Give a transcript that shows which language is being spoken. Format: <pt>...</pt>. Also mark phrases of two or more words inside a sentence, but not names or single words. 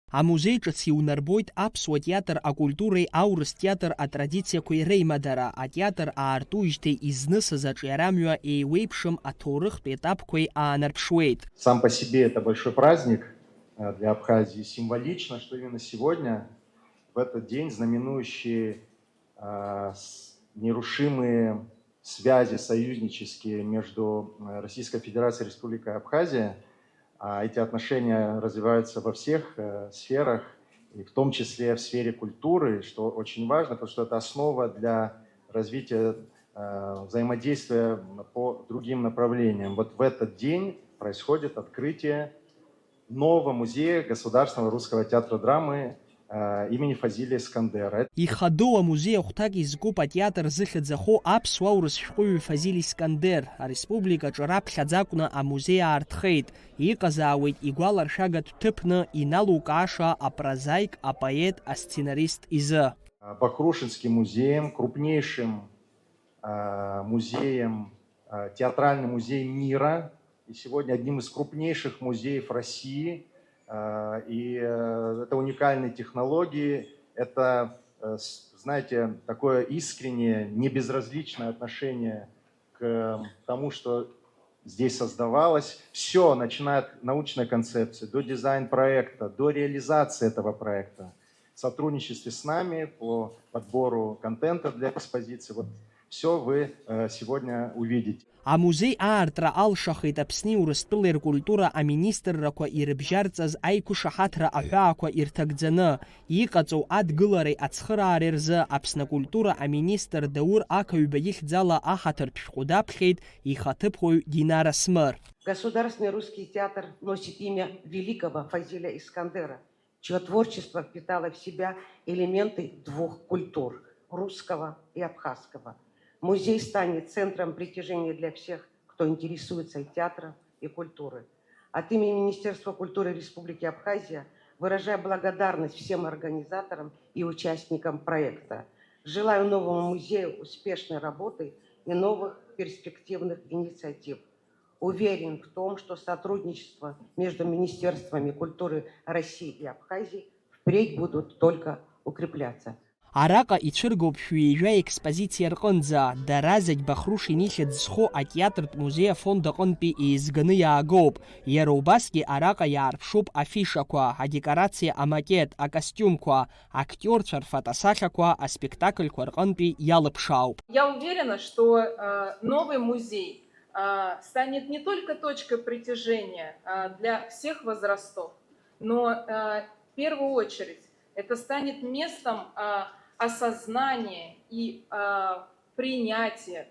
<ab>Амузеи ҿыц иунарбоит аԥсуа театр акультуреи аурыс театр атрадициақәеи реимадара, атеатр аартужьҭеи изнысыз аҿиарамҩа еиуеиԥшым аҭоурыхтә етапқәеи аанарԥшуеит.</ab> <ru>Сам по себе это большой праздник для Абхазии. Символично, что именно сегодня, в этот день, знаменующий нерушимые связи союзнические между Российской Федерацией и Республикой Абхазия, эти отношения развиваются во всех сферах, и в том числе в сфере культуры, что очень важно, потому что это основа для развития взаимодействия по другим направлениям. Вот в этот день происходит открытие нового музея Государственного русского театра драмы имени Фазилия Искандера.</ru> <ab>Ихадоу амузеи ахәҭак изкуп атеатр зыхьыӡахо аԥсуа аурыс шәҟәыҩҩы Фазил Искандер, ареспубликаҿы раԥхьаӡа акәны амузеи аартхеит. Иҟазаауеит игәаларшәагатә ҭыԥны иналукааша апрозаик, апоет, асценарист изы.</ab> <ru>Бахрушинским музеем, крупнейшим музеем, театральным музеем мира, и сегодня одним из крупнейших музеев России. И это уникальные технологии, это, знаете, такое искреннее, небезразличное отношение к тому, что здесь создавалось. Все, начиная от научной концепции, до дизайн-проекта, до реализации этого проекта. В сотрудничестве с нами по подбору контента для экспозиции. Вот все вы сегодня увидите.</ru> <ab>Амузеи аартра алшахеит Аԥсни Урыстәылеи ркультура аминистррақәа ирыбжьарҵаз аиқәышаҳаҭра аҳәаақәа ирҭагӡаны, иҟаҵоу адгылареи ацхыраареи рзы Аԥсны акультура аминистр Даур Ақаҩба ихьӡала аҳаҭыртә шәҟәы даԥхьеит ихаҭыԥуаҩ Динара Смыр.</ab> <ru>Государственный русский театр носит имя великого Фазиля Искандера, чье творчество впитало в себя элементы двух культур – русского и абхазского. Музей станет центром притяжения для всех, кто интересуется и театром, и культурой. От имени Министерства культуры Республики Абхазия выражаю благодарность всем организаторам и участникам проекта. Желаю новому музею успешной работы и новых перспективных инициатив. Уверен в том, что сотрудничество между Министерствами культуры России и Абхазии впредь будут только укрепляться.</ru> <ab>Араҟа ицәыргоуп шәҩеижәа експозициа рҟынӡа, дара зегь Бахрушин ихьӡ зху атеатртә музеи афонд аҟынтәи еизганы иаагоуп. Иара убасгьы араҟа иаарԥшуп афишақәа, адекорациа амакет, акостиумқәа, актиорцәа рфотосахьақәа аспектакльқәа рҟынтәи иалыԥшаауп.</ab> <ru>Я уверена, что новый музей станет не только точкой притяжения для всех возрастов, но в первую очередь это станет местом осознания и принятия.</ru>